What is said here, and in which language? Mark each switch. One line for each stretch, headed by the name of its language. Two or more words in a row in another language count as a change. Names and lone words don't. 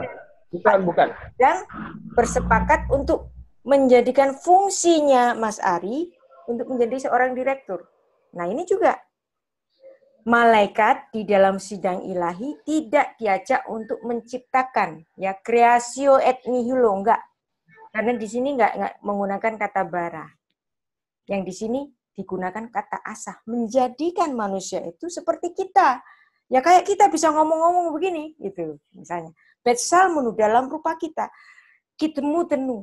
Indonesian: Bukan. sedang bersepakat untuk menjadikan fungsinya Mas Ari untuk menjadi seorang direktur. Nah, ini juga malaikat di dalam sidang ilahi tidak diajak untuk menciptakan, ya,
Latin: creatio et nihilo,
Indonesian: enggak. Karena di sini enggak menggunakan kata bara. Yang di sini digunakan kata asah, menjadikan manusia itu seperti kita. Ya kayak kita bisa ngomong-ngomong begini, gitu misalnya. Betsalmenu dalam rupa kita. Kitmutenu.